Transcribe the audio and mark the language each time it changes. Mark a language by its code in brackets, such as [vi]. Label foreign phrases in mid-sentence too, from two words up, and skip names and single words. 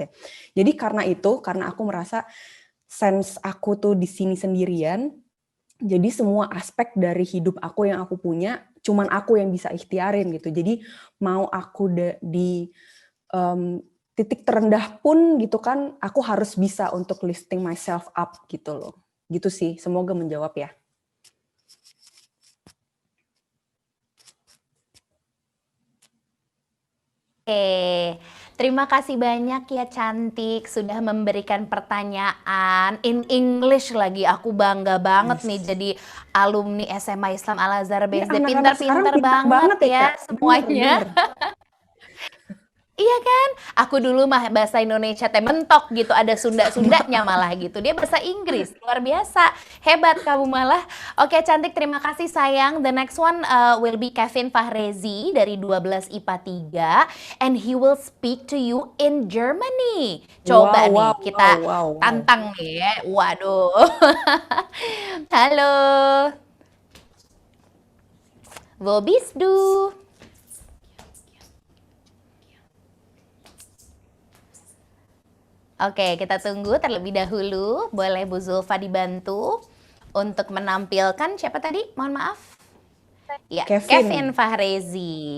[id] Jadi karena aku merasa sense aku tuh di sini sendirian, jadi semua aspek dari hidup aku yang aku punya, cuman aku yang bisa ikhtiarin gitu. Jadi mau aku di titik terendah pun gitu kan, aku harus bisa untuk [en] lifting myself up [id] gitu loh. Gitu sih, semoga menjawab ya. Oke, terima kasih banyak ya Cantik sudah memberikan pertanyaan [en] in English [id] lagi. Aku bangga banget nih jadi alumni SMA Islam Al Azhar BSD. Anak-anak sekarang Pintar-pintar pintar banget ya, ya Kak. semuanya. Bener. Iya kan? Aku dulu mah bahasa Indonesia teh mentok gitu, ada Sunda-Sundanya malah gitu. Dia bahasa Inggris, luar biasa. Hebat kamu malah. Oke, Cantik, terima kasih sayang. [en] The next one will be Kevin Fahrezi dari 12 IPA 3 and he will speak to you in Germany. [id] Coba nih kita tantang nih ya. Waduh. Halo. [de] Wo bist du? [id] Oke, kita tunggu terlebih dahulu. Boleh Bu Zulfa dibantu untuk menampilkan siapa tadi? Mohon maaf. Ya, Kevin Fahrezi.